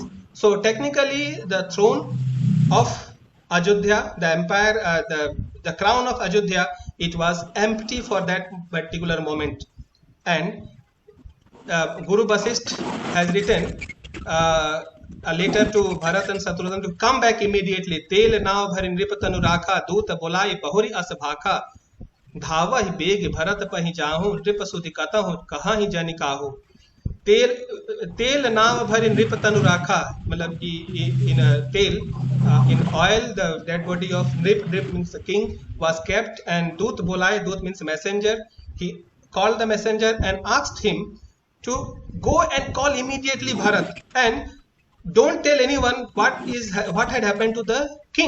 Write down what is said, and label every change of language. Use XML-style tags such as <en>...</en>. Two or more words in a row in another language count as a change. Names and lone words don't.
<en>So technically, the throne of Ajodhya, the empire, the crown of Ajodhya, it was empty for that particular moment. And Guru Vasishtha has written a letter to Bharat and Shatrughan to come back immediately.</en> <awa>तेल नाव भरि नृपतनु राखा दूत बोलाइ बहुरि अस भाखा, धावा ही बेग भरत पहि जाहूं, नृप सुधि कतहु कहाँ ही जनि काहू. तेल नाव भरि नृप तनु राखा,</awa> <en>मतलब in tail, in oil, the dead body of Nrip means the king, was kept, and</en> <awa>दूत बोलाइ,</awa> <en>Dut means messenger. He called the messenger and asked him to go and call immediately Bharat, and don't tell anyone what had happened to the king.</en>